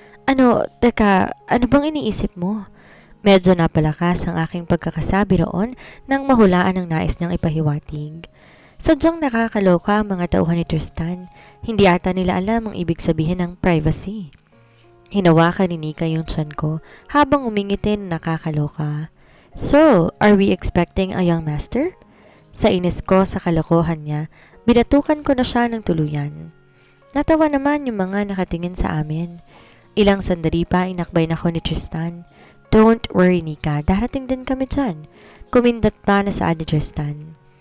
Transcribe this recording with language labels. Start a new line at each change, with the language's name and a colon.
Filipino: Ano bang iniisip mo? Medyo napalakas ang aking pagkakasabi roon nang mahulaan ang nais niyang ipahiwatig. Sadyang nakakaloka ang mga tauhan ni Tristan. Hindi ata nila alam ang ibig sabihin ng privacy. Hinawakan ni Nika yung tiyan ko habang umingitin nakakaloka.
English: So, are we expecting a young master?
Filipino: Sa inis ko sa kalokohan niya, binatukan ko na siya ng tuluyan. Natawa naman yung mga nakatingin sa amin. Ilang sandali pa inakbay na ko ni Tristan.
English: Don't worry,
Filipino: Nika, darating din kami dyan. Kumindat pa na sa ni Tristan.